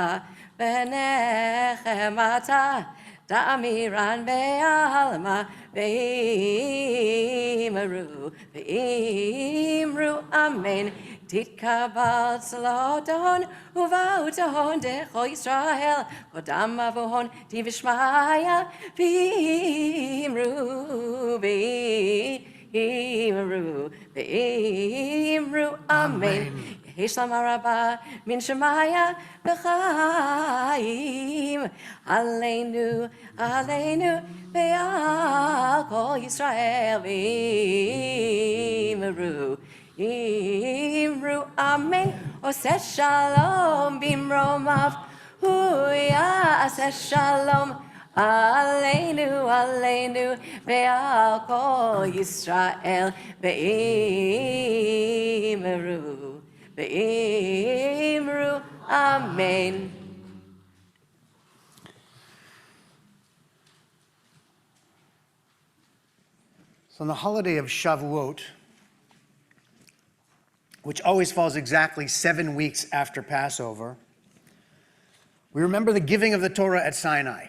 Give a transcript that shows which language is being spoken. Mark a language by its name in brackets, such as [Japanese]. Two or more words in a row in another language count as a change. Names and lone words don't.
[Aramaic] ונחמתא דאמירן בעלמא ואמרו אמן תתקבל צלותהון ובעותהון דכל ישראל קדם אבוהון דבשמיא ואמרו אמן יהא שלמא רבא מן שמיא וחיים עלינו ועל כל ישראל ואמרו אמן [Hebrew] עושה שלום במרומיו הוא יעשה שלום עלינו ועל כל ישראל [Aramaic] ואמרו אמן. [English] So on the holiday of Shavuot, which always falls exactly 7 weeks after Passover, we remember the giving of the Torah at Sinai.